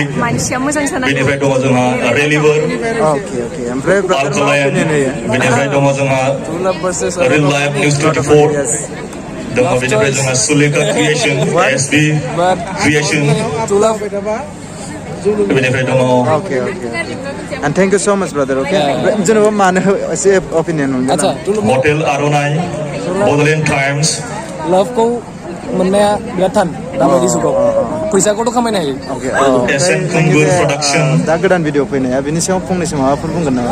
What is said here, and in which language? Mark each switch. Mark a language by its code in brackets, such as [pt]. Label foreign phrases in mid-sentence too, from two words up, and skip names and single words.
[brx] मानसिया मोजां जानांगौ बेनिफ्राय दङ जोंहा रेलिभार ओके ओमफ्राय आल्कलाइन बेनिफ्राय दङ जोंहा रिल लाइफ निउज 24 दङ बेनिफ्राय जोंहा सुलेखा क्रिएसन एसबि क्रिएसन बेनिफ्राय दङ [en] Okay, okay. And thank you so much, brother. [brx] Okay. [en] जेनेबा मानो एसे opinion मोनगोन [brx] आच्छा हटेल आर'नाइ बड'लेण्ड टाइम्स लाभखौ मोननाया बिराद थान दाबायदि जुगाव फैसाखौथ' खामायनो हायो एसएन कुंगुर प्रडाक्सन दा गोदान भिडिअ फैनाया बिनि सायाव फंनैसो माबाफोर बुंगोन नामा